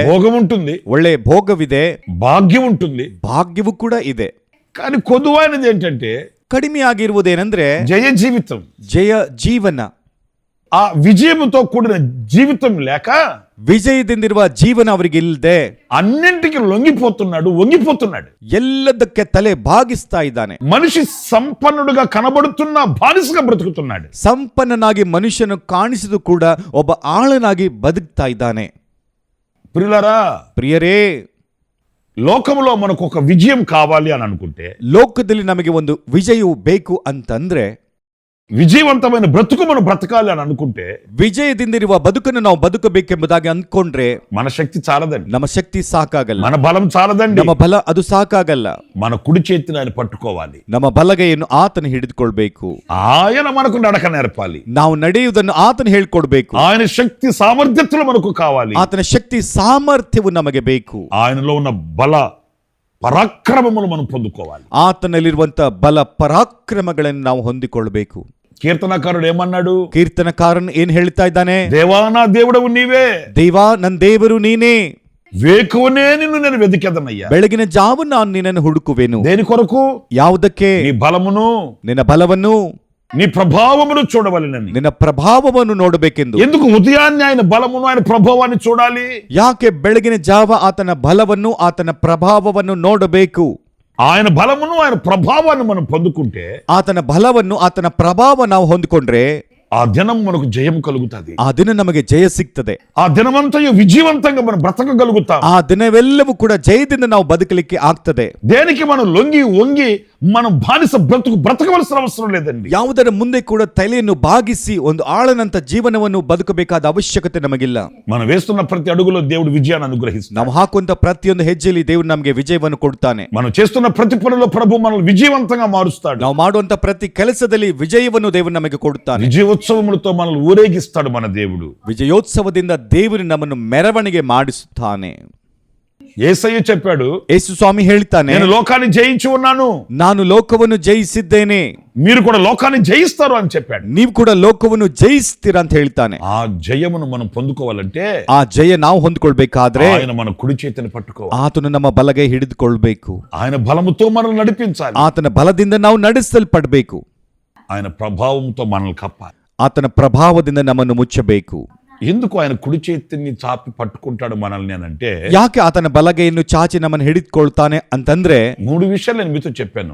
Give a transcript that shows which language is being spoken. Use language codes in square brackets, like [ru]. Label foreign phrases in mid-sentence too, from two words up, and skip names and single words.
[te] భోగం ఉంటుంది, [kn] ಒಳ್ಳೆ ಭೋಗವಿದೆ, [te] భాగ్యం ఉంటుంది. [kn] ಭಾಗ್ಯವು ಕೂಡ ಇದೆ. [te] కానీ కొదువ అనేది ఏంటంటే [kn] ಕಡಿಮೆಯಾಗಿರುವುದೇನೆಂದ್ರೆ [te] జయ జీవితం. [kn] ಜಯ ಜೀವನ. [te] ఆ విజయముతో కూడిన జీవితం లేక [kn] ವಿಜಯದಿಂದಿರುವ ಜೀವನ ಅವರಿಗೆ ಇಲ್ಲದೆ [te] అన్నింటికి లొంగిపోతున్నాడు, వంగిపోతున్నాడు. [kn] ಎಲ್ಲದಕ್ಕೆ ತಲೆ ಬಾಗಿಸ್ತಾ ಇದ್ದಾನೆ. [te] మనిషి సంపన్నుడుగా కనబడుతున్న బానిసగా బ్రతుకుతున్నాడు. [kn] ಸಂಪನ್ನನಾಗಿ ಮನುಷ್ಯನು ಕಾಣಿಸಿದು ಕೂಡ ಒಬ್ಬ ಆಳನಾಗಿ ಬದುಕ್ತಾ ಇದ್ದಾನೆ. [te] ప్రియులారా, [kn] ಪ್ರಿಯರೇ, [te] లోకములో మనకు ఒక విజయం కావాలి అని అనుకుంటే, [kn] ಲೋಕದಲ್ಲಿ ನಮಗೆ ಒಂದು ವಿಜಯವು ಬೇಕು ಅಂತಂದ್ರೆ [te] విజయవంతమైన బ్రతుకు మనం బ్రతకాలి అని అనుకుంటే [kn] ವಿಜಯದಿಂದಿರುವ ಬದುಕನ್ನು ನಾವು ಬದುಕಬೇಕೆಂಬುದಾಗಿ ಅಂದ್ಕೊಂಡ್ರೆ [te] మన శక్తి చాలదండి, [kn] ನಮ್ಮ ಶಕ್ತಿ ಸಾಕಾಗಲ್ಲ, [te] మన బలం చాలదండి. [kn] ನಮ್ಮ ಬಲ ಅದು ಸಾಕಾಗಲ್ಲ. [te] మన కుడి చేతిని ఆయన పట్టుకోవాలి, [kn] ನಮ್ಮ ಬಲಗೈಯನ್ನು ಆತನ ಹಿಡಿದುಕೊಳ್ಬೇಕು. [te] ఆయన మనకు నడక నేర్పాలి, [kn] ನಾವು ನಡೆಯುವುದನ್ನು ಆತನ ಹೇಳ್ಕೊಡ್ಬೇಕು. [te] ఆయన శక్తి సామర్థ్యతలు మనకు కావాలి, [kn] ಆತನ ಶಕ್ತಿ ಸಾಮರ್ಥ್ಯವು ನಮಗೆ ಬೇಕು. [te] ఆయనలో ఉన్న బల పరాక్రమములు మనం పొందుకోవాలి. [kn] ಆತನಲ್ಲಿರುವಂತ ಬಲ ಪರಾಕ್ರಮಗಳನ್ನು ನಾವು ಹೊಂದಿಕೊಳ್ಬೇಕು. [te] కీర్తనకారుడు ఏమన్నాడు? [kn] ಕೀರ್ತನಕಾರನ್ ಏನ್ ಹೇಳ್ತಾ ಇದ್ದಾನೆ? [te] దేవా నా దేవుడవు నీవే, [kn] ದೇವಾ ನನ್ನ ದೇವರು ನೀನೇ, [te] వేకువనే నిన్ను నేను వెతికెదనయ్యా. [kn] ಬೆಳಗಿನ ಜಾವ ನಾನು ನಿನ್ನನ್ನು ಹುಡುಕುವೆನು. [te] దేని కొరకు? [kn] ಯಾವುದಕ್ಕೆ? [te] నీ బలమును, [kn] ನಿನ್ನ ಬಲವನ್ನು, [te] నీ ప్రభావమును చూడవలెనని. [kn] ನಿನ್ನ ಪ್ರಭಾವವನ್ನು ನೋಡಬೇಕೆಂದು. [te] ఎందుకు ఉదయాన్నే ఆయన బలమును ఆయన ప్రభావాన్ని చూడాలి? [kn] ಯಾಕೆ ಬೆಳಗಿನ ಜಾವ ಆತನ ಬಲವನ್ನು ಆತನ ಪ್ರಭಾವವನ್ನು ನೋಡಬೇಕು? [te] ఆయన బలమును ఆయన ప్రభావాన్ని మనం పొందుకుంటే, [kn] ಆತನ ಬಲವನ್ನು ಆತನ ಪ್ರಭಾವ ನಾವು ಹೊಂದಿಕೊಂಡ್ರೆ [te] ఆ దినం మనకు జయం కలుగుతుంది, [kn] ಆ ದಿನ ನಮಗೆ ಜಯ ಸಿಗ್ತದೆ. [te] ఆ దినమంతయు విజయవంతంగా మనం బ్రతకగలుగుతాం. [kn] ಆ ದಿನವೆಲ್ಲವೂ ಕೂಡ ಜಯದಿಂದ ನಾವು ಬದುಕಲಿಕ್ಕೆ ಆಗ್ತದೆ. [te] దేనికి మనం లొంగి వంగి మనం బానిస బ్రతకవలసిన అవసరం లేదండి. [kn] ಯಾವುದರ ಮುಂದೆ ಕೂಡ ತಲೆಯನ್ನು ಬಾಗಿಸಿ ಒಂದು ಆಳನಂತ ಜೀವನವನ್ನು ಬದುಕಬೇಕಾದ ಅವಶ್ಯಕತೆ ನಮಗಿಲ್ಲ. [te] మనం వేస్తున్న ప్రతి అడుగులో దేవుడు విజయాన్ని అనుగ్రహిస్తాడు. [kn] ನಾವು ಹಾಕುವಂತ ಪ್ರತಿಯೊಂದು ಹೆಜ್ಜೆಯಲ್ಲಿ ದೇವರು ನಮಗೆ ವಿಜಯವನ್ನು ಕೊಡ್ತಾನೆ. [te] మనం చేస్తున్న ప్రతి పనిలో ప్రభు మనల్ని విజయవంతంగా మారుస్తాడు. [kn] ನಾವು ಮಾಡುವಂತ ಪ್ರತಿ ಕೆಲಸದಲ್ಲಿ ವಿಜಯವನ್ನು ದೇವರು ನಮಗೆ ಕೊಡುತ್ತಾನೆ. [te] విజయోత్సవములతో మనల్ని ఊరేగిస్తాడు మన దేవుడు. [kn] ವಿಜಯೋತ್ಸವದಿಂದ ದೇವರು ನಮ್ಮನ್ನು ಮೆರವಣಿಗೆ ಮಾಡಿಸುತ್ತಾನೆ. [te] యేసయ్య చెప్పాడు, [kn] ಯೇಸು ಸ್ವಾಮಿ ಹೇಳ್ತಾನೆ, [te] నేను లోకాన్ని జయించి ఉన్నాను, [kn] ನಾನು ಲೋಕವನ್ನು ಜಯಿಸಿದ್ದೇನೆ, [te] మీరు కూడా లోకాన్ని జయిస్తారు అని చెప్పాడు. [kn] ನೀವು ಕೂಡ ಲೋಕವನ್ನು ಜಯಿಸ್ತೀರಾ ಅಂತ ಹೇಳ್ತಾನೆ. [te] ఆ జయమును మనం పొందుకోవాలంటే [kn] ಆ ಜಯ ನಾವು ಹೊಂದ್ಕೊಳ್ಬೇಕಾದ್ರೆ [te] ఆయన మన కుడి చేతిని పట్టుకోవాలి, [kn] ಆತನು ನಮ್ಮ ಬಲಗೈ ಹಿಡಿದುಕೊಳ್ಬೇಕು. [te] ఆయన బలముతో మనల్ని నడిపించాలి, [kn] ಆತನ ಬಲದಿಂದ ನಾವು ನಡೆಸಲ್ಪಡಬೇಕು. [te] ఆయన ప్రభావంతో మనల్ని కప్పాలి, [kn] ಆತನ ಪ್ರಭಾವದಿಂದ ನಮ್ಮನ್ನು ಮುಚ್ಚಬೇಕು. [te] ఎందుకు ఆయన కుడి చేతిని చాపి పట్టుకుంటాడు మనల్ని అని అంటే, [kn] ಯಾಕೆ ಆತನ ಬಲಗೈಯನ್ನು ಚಾಚಿ ನಮ್ಮನ್ನು ಹಿಡಿದುಕೊಳ್ತಾನೆ ಅಂತಂದ್ರೆ [te] 3 విషయాలు నేను మీతో చెప్పాను.